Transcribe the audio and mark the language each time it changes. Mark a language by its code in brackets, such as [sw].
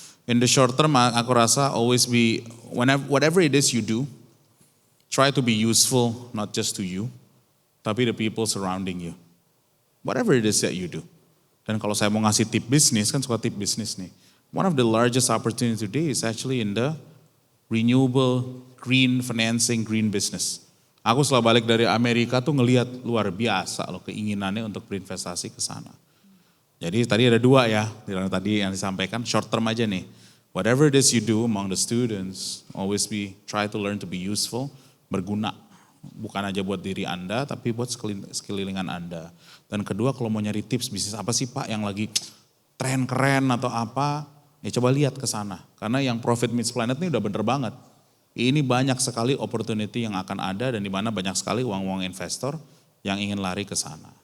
[en] In the short term [id] aku rasa [en] always be, whatever it is you do, try to be useful not just to you, [id] tapi [en] the people surrounding you. Whatever it is that you do. [id] Dan kalau saya mau ngasih tip bisnis, kan suka tip bisnis nih. [en] One of the largest opportunity today is actually in the renewable, green financing, green business. [id] Aku setelah balik dari Amerika tuh ngelihat luar biasa loh keinginannya untuk berinvestasi ke sana. Jadi tadi ada 2 ya, tadi yang disampaikan short term aja nih. [en] Whatever it is you do among the students, always try to learn to be useful, [id] berguna. Bukan aja buat diri Anda, tapi buat sekelilingan Anda. Dan kedua kalau mau nyari tips bisnis apa sih Pak yang lagi tren keren atau apa, ya coba lihat ke sana. Karena yang Profit Meets Planet ini udah bener banget. Ini banyak sekali opportunity yang akan ada dan di mana banyak sekali uang-uang investor yang ingin lari ke sana.